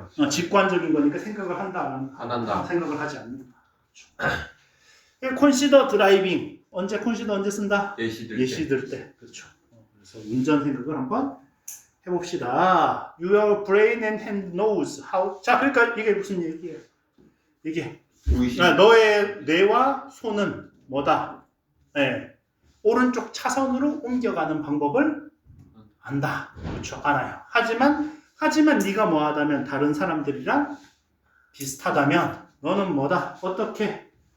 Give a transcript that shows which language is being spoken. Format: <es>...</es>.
<ko>직관적인 거니까 생각을 한다 안 한다? 안 한다. 생각을 하지 않는다. 그렇죠. 컨시더 드라이빙 언제 쓴다? 예시 들 때. 그렇죠. 그래서 운전 생각을 한번 해봅시다.</ko> <en>Your brain and hand knows how.</en> <ko>자, 그러니까 이게 무슨 얘기예요? 이게 의식. 너의 뇌와 손은 뭐다? 오른쪽 차선으로 옮겨가는 방법을 안다. 그렇죠. 알아요. 하지만 네가 뭐하다면 다른 사람들이랑 비슷하다면 너는 뭐다? 어떻게?</ko>